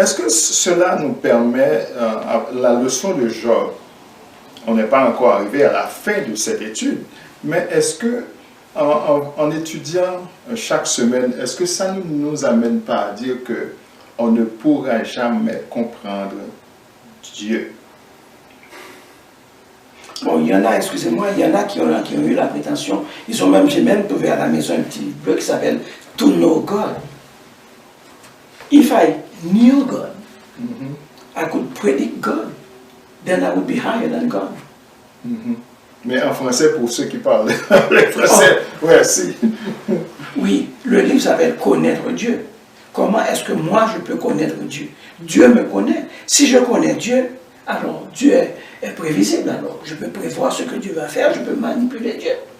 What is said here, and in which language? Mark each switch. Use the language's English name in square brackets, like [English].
[French] Est-ce que cela nous permet, la leçon de Job, on n'est pas encore arrivé à la fin de cette étude, mais est-ce que, en étudiant chaque semaine, est-ce que ça ne nous amène pas à dire que on ne pourra jamais comprendre Dieu? Bon, il y en a, excusez-moi, il y en a qui ont eu la prétention, j'ai même trouvé à la maison un petit livre qui s'appelle To Know God. [English] If I knew God, I could predict God, then I would be higher than God. [French] Mais en français, pour ceux qui parlent le français, ouais, si. Oui, le livre s'appelle Connaître Dieu. Comment est-ce que moi je peux connaître Dieu? Dieu me connaît. Si je connais Dieu, alors Dieu est prévisible. Alors je peux prévoir ce que Dieu va faire, je peux manipuler Dieu.